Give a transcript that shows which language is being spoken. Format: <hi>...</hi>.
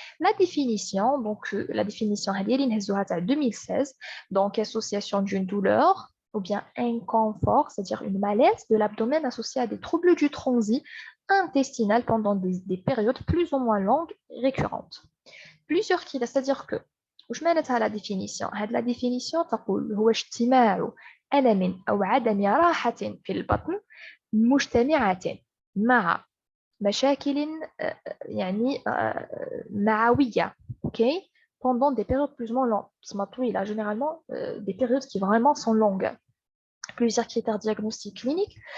<fr>La définition, donc la définition 2016, donc association d'une douleur ou bien inconfort, c'est-à-dire une malaise de l'abdomen associée à des troubles du transit intestinal pendant des périodes plus ou moins longues et récurrentes. Plusieurs critères, c'est-à-dire que</fr> <ar>وش معناتها la définition؟ هذه la définition تقول هو اجتماع ألم أو عدم راحة في البطن مجتمعة مع مشاكل يعني معوية, ok,</ar> <fr>pendant des périodes plus ou moins longues. Il a généralement des périodes qui vraiment sont longues. Plusieurs critères diagnostiques cliniques.</fr>